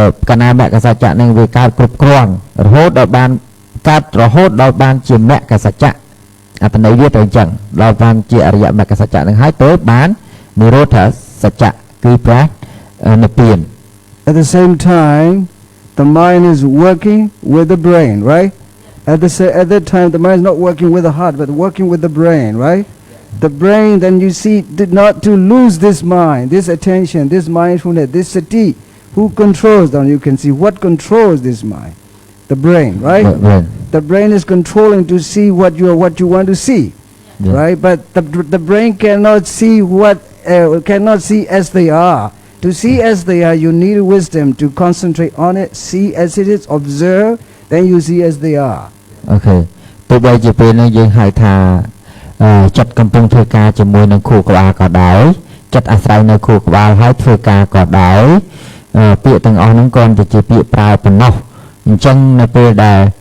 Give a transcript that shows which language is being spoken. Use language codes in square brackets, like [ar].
[km] កណាមគ្គសច្ចៈនឹងវាកើតគ្រប់គ្រាន់រហូតដល់បានកើតរហូតដល់បានជាមគ្គសច្ចៈអត្ថន័យវាទៅអញ្ចឹងដល់បានជាអរិយមគ្គសច្ចៈនឹងហើយទៅបាននិរោធសច្ចៈគឺប្រានិព្វាន [en] At the same time the mind is working with the brain, right? At that time the mind is not working with the heart but working with the brain, right? The brain, then you see, did not to lose this mind, this attention, this mindfulness, this sati. Who controls them? You can see what controls this mind. The brain, right? The brain is controlling to see what you want to see, right? But the brain cannot see cannot see as they are. To see as they are, you need wisdom to concentrate on it, see as it is, observe, then you see as they are. Okay. [km] ទោះបីជាពេលនេះយើងហៅថាចិត្តកំពុងធ្វើការជាមួយនឹងខួរក្បាលក៏ដោយចិត្តអាស្រ័យនៅខួរក្បាលហើយធ្វើការក៏ដោយពាក្យទាំងអស់ហ្នឹងគ្រាន់តែជាពាក្យប្រើប៉ុណ្ណោះអញ្ចឹងនៅពេលដែល